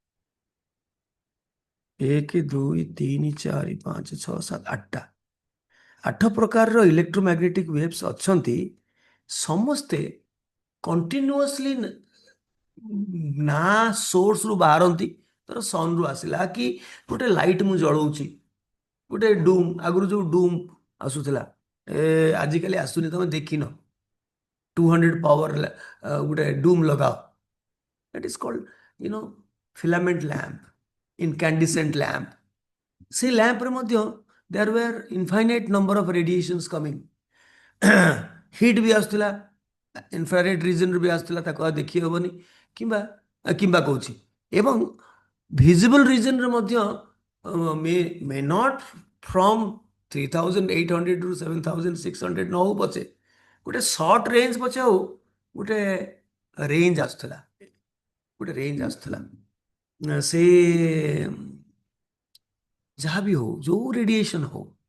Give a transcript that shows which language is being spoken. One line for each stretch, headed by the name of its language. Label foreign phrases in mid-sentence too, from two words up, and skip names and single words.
Odia: 1 2 3 4 5 6 7 8ଟା 8 ପ୍ରକାରର
English: electromagnetic waves
Odia: ଅଛନ୍ତି ସମସ୍ତେ କଣ୍ଟିନ୍ୟୁଅସଲି ନା ସୋର୍ସରୁ ବାହାରନ୍ତି ଧର ସନ୍ରୁ ଆସିଲା କି ଗୋଟେ ଲାଇଟ୍ ମୁଁ ଜଳଉଛି ଗୋଟେ ଡୁମ୍ ଆଗରୁ ଯେଉଁ ଡୁମ୍ ଆସୁଥିଲା ଆଜିକାଲି ଆସୁନି ତମେ ଦେଖିନ 200 ପାୱାର ଗୋଟେ ଡୁମ୍ ଲଗାଅ that
English: is called filament lamp incandescent lamp
Odia: ସେ ଲ୍ୟାମ୍ପରେ ମଧ୍ୟ
English: there were infinite number of radiations coming
Odia: ହିଟ୍ ବି ଆସୁଥିଲା
English: infrared region
Odia: ବି ଆସୁଥିଲା ତାକୁ ଆଉ ଦେଖି ହେବନି କିମ୍ବା କହୁଛି ଏବଂ
English: visible region
Odia: ମଧ୍ୟ
English: may not from
Odia: 3800 ରୁ 7600 ନ ହଉ ପଛେ ଗୋଟେ
English: short range
Odia: ପଛେ ହଉ ଗୋଟେ ରେଞ୍ଜ ଆସୁଥିଲା ସେ ଯାହା ବି ହଉ ଯେଉଁ ରେଡିଏସନ୍ ହଉ